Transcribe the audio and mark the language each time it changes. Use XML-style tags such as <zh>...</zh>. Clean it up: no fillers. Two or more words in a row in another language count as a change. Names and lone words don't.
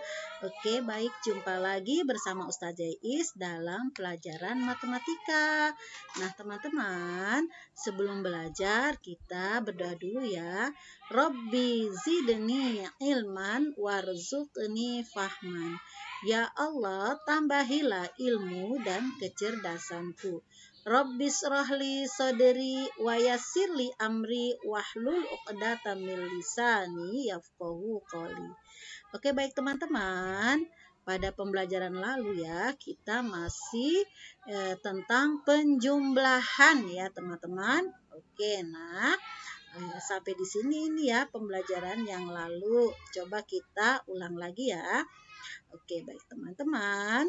<id>Oke, baik, jumpa lagi bersama Ustazah Is dalam pelajaran matematika. Nah, teman-teman, sebelum belajar kita berdoa dulu ya.</id> <ar>رب زدني علما وارزقني فهما.</ar> <id>Ya Allah, tambahilah ilmu dan kecerdasanku.</id> <ar>رب اشرح لي صدري ويسر لي أمري واحلل عقدة من لساني يفقهوا قولي.</ar> <id>Oke, baik teman-teman. Pada pembelajaran lalu ya, kita masih tentang penjumlahan ya, teman-teman. Oke, nah sampai di sini ini ya pembelajaran yang lalu. Coba kita ulang lagi ya. Oke, baik teman-teman.</id>